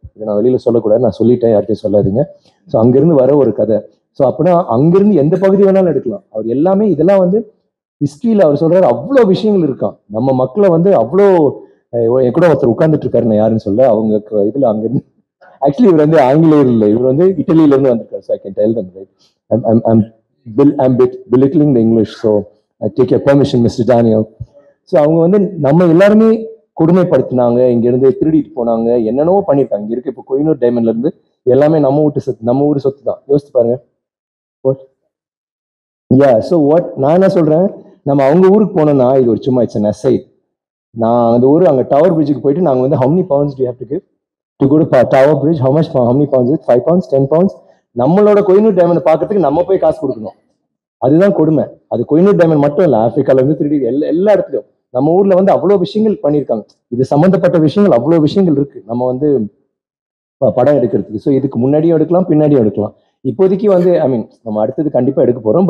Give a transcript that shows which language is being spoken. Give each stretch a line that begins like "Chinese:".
Tamil: இதை நான் வெளியில் சொல்லக்கூடாது, நான் சொல்லிட்டேன், யார்கிட்டையும் சொல்லாதீங்க. ஸோ அங்கேருந்து வர ஒரு கதை. ஸோ அப்படின்னா அங்கேருந்து எந்த பகுதி வேணாலும் எடுக்கலாம். அவர் எல்லாமே இதெல்லாம் வந்து ஹிஸ்ட்ரியில் அவர் சொல்றாரு அவ்வளோ விஷயங்கள் இருக்கான். நம்ம மக்களை வந்து அவ்வளோ, என் கூட ஒருத்தர் உட்கார்ந்துட்டு இருக்காரு, நான் யாருன்னு சொல்ல, அவங்க இதில் அங்கேருந்து ஆக்சுவலி இவர் வந்து ஆங்கிலேயர் இல்லை, இவர் வந்து இட்டலியிலேருந்து வந்திருக்காரு.
English: So I can tell them right, ஐம் belittling the English, so I take your permission, Mr. Daniel.
Tamil: So அவங்க வந்து நம்ம எல்லாருமே கொடுமைப்படுத்தினாங்க, இங்கேருந்து திருடிட்டு போனாங்க, என்னென்னவோ பண்ணியிருக்காங்க. இங்கே இருக்க இப்போ கோயினூர் டைமண்ட்லேருந்து எல்லாமே நம்ம ஊர் சொத்து தான். யோசிச்சு பாருங்க. ஸோ நான் என்ன சொல்கிறேன், நம்ம அவங்க ஊருக்கு போனோம்னா இது ஒரு சும்மா
English: It's an aside.
Tamil: நான் அந்த ஊர் அங்கே டவர் பிரிட்ஜுக்கு போயிட்டு நாங்கள் வந்து
English: how many pounds do you have to give to go to Tower Bridge? how many pounds is it? 5 pounds, 10 pounds.
Tamil: நம்மளோட கோயினூர் டைமண்ட் பார்க்கறதுக்கு நம்ம போய் காசு கொடுக்கணும். அதுதான் கொடுமை. அது கோயினூர் டைமண்ட் மட்டும் இல்லை, ஆப்பிரிக்கால இருந்து 3D எல்லா இடத்துலையும் நம்ம ஊர்ல வந்து அவ்வளோ விஷயங்கள் பண்ணியிருக்காங்க. இது சம்மந்தப்பட்ட விஷயங்கள் அவ்வளோ விஷயங்கள் இருக்கு நம்ம வந்து படம் எடுக்கிறதுக்கு. ஸோ இதுக்கு முன்னாடியும் எடுக்கலாம், பின்னாடியும் எடுக்கலாம். இப்போதைக்கு வந்து நம்ம அடுத்தது கண்டிப்பா எடுக்க போறோம்.